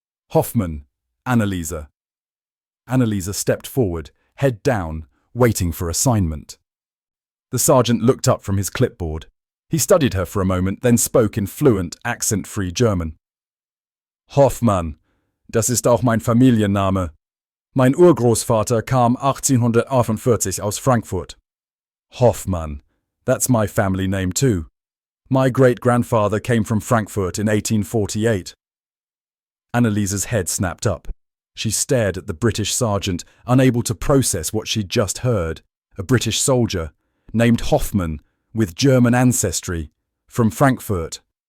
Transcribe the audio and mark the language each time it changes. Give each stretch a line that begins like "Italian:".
English: "Hoffmann, Anneliese." Anneliese stepped forward, head down, waiting for assignment. The sergeant looked up from his clipboard. He studied her for a moment, then spoke in fluent, accent-free German. "Hoffmann,
German: Das ist auch mein Familienname. Mein Urgroßvater kam 1848 aus Frankfurt. Hoffmann.
English: That's my family name too. My great-grandfather came from Frankfurt in 1848. Anneliese's head snapped up. She stared at the British sergeant, unable to process what she'd just heard. A British soldier, named Hoffmann, with German ancestry, from Frankfurt.